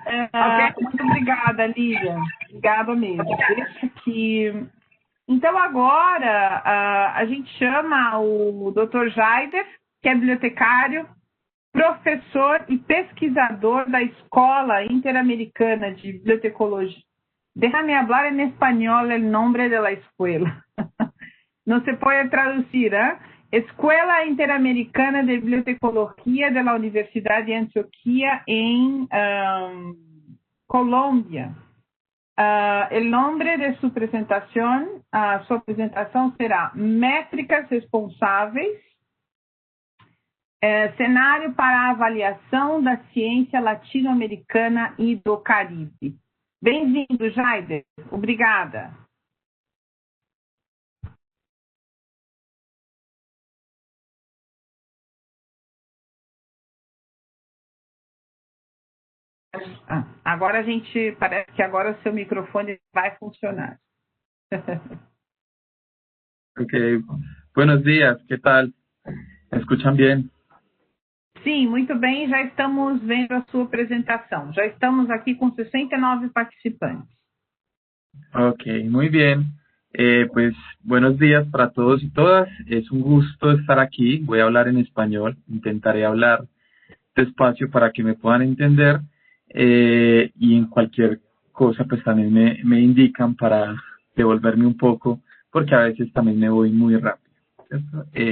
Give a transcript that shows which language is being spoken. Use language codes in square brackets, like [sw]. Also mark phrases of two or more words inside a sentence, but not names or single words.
[pt] Muito obrigada, Lilian. Obrigada mesmo. Deixa aqui. Então, agora, a gente chama o Dr. Jaider, que é bibliotecário, professor e pesquisador da Escola Interamericana de Bibliotecologia. [es] Déjame hablar en español el nombre de la escuela. No se puede traducir, ¿eh? Escuela Interamericana de Bibliotecología de la Universidad de Antioquia en Colombia. El nombre de su presentación será Métricas Responsáveis, cenário para a avaliação da ciência latino-americana e do Caribe. [pt] Bem-vindo, Jaider. Obrigada. Agora parece que agora o seu microfone vai funcionar. [es] Ok, buenos días, ¿qué tal? ¿Me escuchan bien? [pt] Sim, muito bem, já estamos vendo a sua apresentação. Já estamos aqui com 69 participantes. [es] Ok, muy bien. Pues buenos días para todos y todas. Es un gusto estar aquí. Voy a hablar en español. Intentaré hablar despacio para que me puedan entender. Y en cualquier cosa pues también me indican para devolverme un poco, porque a veces también me voy muy rápido, ¿cierto?